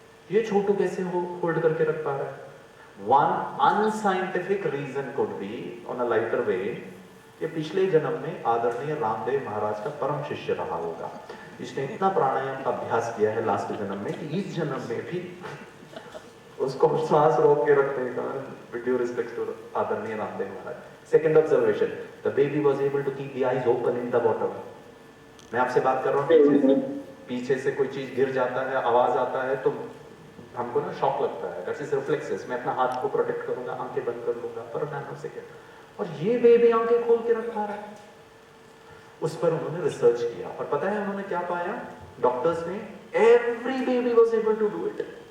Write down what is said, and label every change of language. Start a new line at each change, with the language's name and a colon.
Hindi: ये छोटू कैसे होल्ड करके रख पा रहा है?
English: One unscientific reason could be on a lighter way,
Hindi: ये पिछले जन्म में आदरणीय रामदेव महाराज का परम शिष्य रहा होगा। इसने इतना प्राणायाम का अभ्यास किया है लास्ट जन्म में कि इस जन्म में भी उसको सांस रोक के रखने का,
English: with due respect to
Hindi: आदरणीय रामदेव महाराज।
English: Second observation, the baby was able to keep the eyes open in the water।
Hindi: मैं आपसे बात कर रहा हूँ, पीछे से कोई चीज गिर जाता है, आवाज आता है, तो हमको ना शॉक लगता है,
English: That's is reflexes.
Hindi: मैं अपना हाथ को प्रोटेक्ट करूंगा, आंखें बंद कर लूंगा पर नैनो सेकंड, और ये बेबी आंखें खोल के रख पा रहा है। उस पर उन्होंने रिसर्च किया, और पता है उन्होंने क्या पाया? डॉक्टर्स ने,
English: Every baby was able to do it.